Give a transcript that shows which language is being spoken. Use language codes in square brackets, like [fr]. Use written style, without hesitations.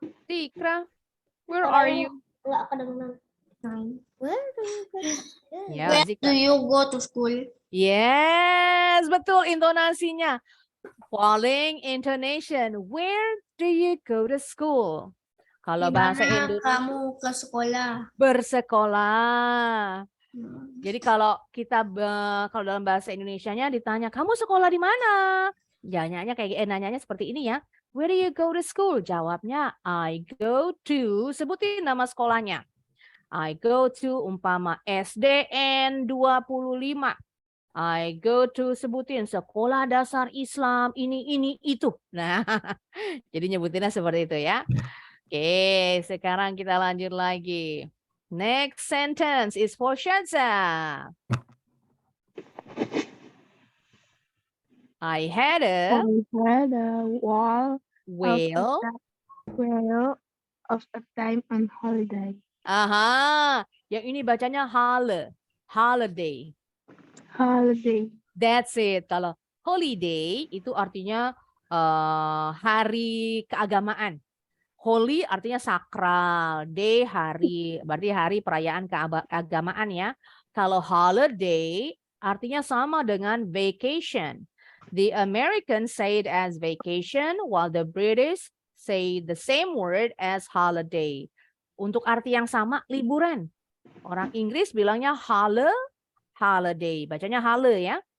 [en] Zikra, where are you? [id] Enggak kedengeran. [en] Where do you go to school? [id] Ya, Zikra. [en] you go to school? Yes, betul intonasinya. Falling intonation. Where do you go to school? [id] Kalau bahasa Indonesia kamu ke sekolah? bersekolah. Jadi kalau kita kalau dalam bahasa Indonesianya ditanya, kamu sekolah di mana? Nanyanya nanyanya seperti ini ya. [en] Where do you go to school? [id] Jawabnya I go to, sebutin nama sekolahnya. [en] I go to umpama SDN 25. [id] I go to sebutin sekolah dasar Islam ini itu. Nah, jadi nyebutinnya seperti itu ya. Oke, sekarang kita lanjut lagi. [en] Next sentence is for Shadza. I had a wall whale. of a time on holiday. [id] Aha, yang ini bacanya holiday. [en] Holiday. [id] That's it. Kalau holiday itu artinya hari keagamaan. Holy artinya sakral, day hari, berarti hari perayaan keagamaan ya. Kalau holiday artinya sama dengan vacation. [en] The Americans say it as vacation, while the British say the same word as holiday. [id] Untuk arti yang sama, liburan. Orang Inggris bilangnya holiday, bacanya ya.